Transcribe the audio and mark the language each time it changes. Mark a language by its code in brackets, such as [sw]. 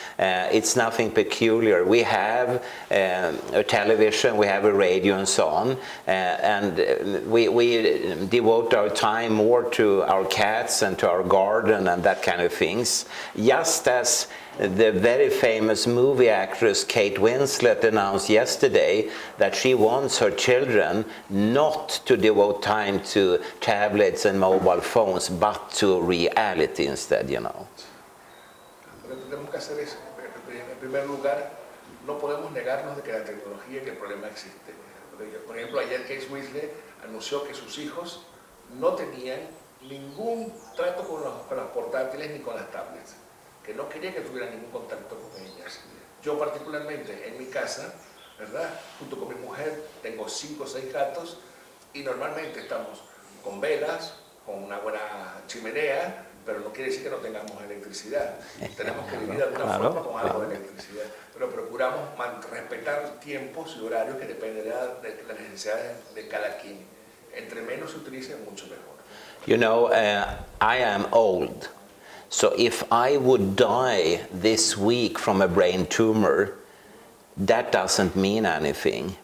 [en] It's nothing peculiar. We have a television, we have a radio and so on, and we devote our time more to our cats and to our garden and that kind of things, just as the very famous movie actress Kate Winslet announced yesterday that she wants her children not to devote time to tablets and mobile phones, but to reality instead, you know. [es] Lo que tenemos que hacer es, en primer lugar, no podemos negarnos de que la tecnología y que el problema existe. Por ejemplo, ayer Kate Winslet anunció que sus hijos no tenían ningún trato con los portátiles ni con las tablets, que no quería que tuvieran ningún contacto con ellas. Yo particularmente en mi casa, ¿verdad?, junto con mi mujer, tengo 5 o 6 gatos y normalmente estamos con velas, con una buena chimenea, pero no quiere decir que no tengamos electricidad. Tenemos que vivir de alguna forma con algo de electricidad, pero procuramos respetar tiempos y horarios que dependerán de las necesidades de cada quien. Entre menos se utilice, mucho mejor. [en] You know, I am old. So if I would die this week from a brain tumor, that doesn't mean anything.